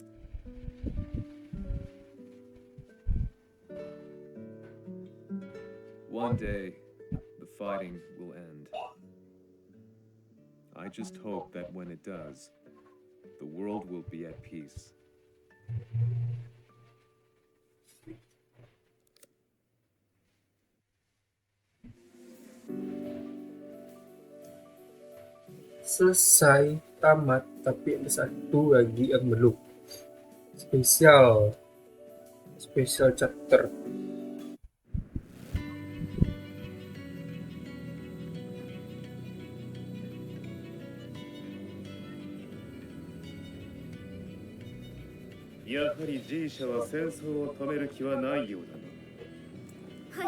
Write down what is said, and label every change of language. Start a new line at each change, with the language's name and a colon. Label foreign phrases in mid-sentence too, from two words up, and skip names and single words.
English: One day, the fighting will end. I just hope that when it does, the world will be at peace.
Malay: selesai, tamat, tapi ada satu lagi yang belum.
English: Special chapter.
Japanese: やはり G 社は戦争を止める気はないようだな。